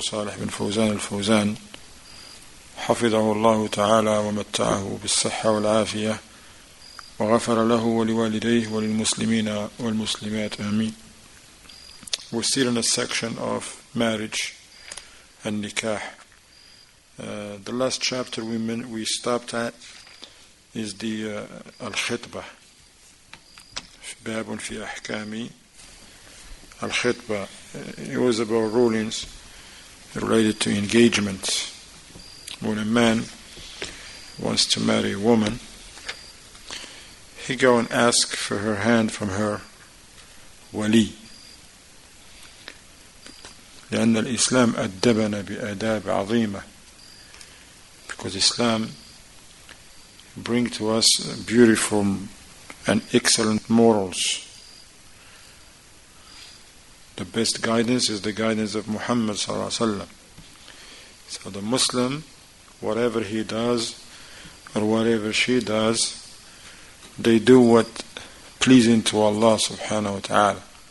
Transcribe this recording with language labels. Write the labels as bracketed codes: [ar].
[ar] Salih bin Fawzan al-Fawzan حفظه الله تعالى ومتعه بالصحة والعافية وغفر له ولوالديه وللمسلمين والمسلمات آمين. [en] We're still in a section of marriage and nikah. The last chapter we stopped at is the al-khitbah. [ar] باب في أحكام al-khitbah. [en] It was about rulings related to engagement. When a man wants to marry a woman, he go and ask for her hand from her wali. [ar] لأن الإسلام أدبنا بآداب عظيمة. [en] Because Islam brings to us beautiful and excellent morals. The best guidance is the guidance of Muhammad sallallahu alaihi wasallam. So the Muslim, whatever he does or whatever she does, they do what pleasing to Allah subhanahu wa ta'ala.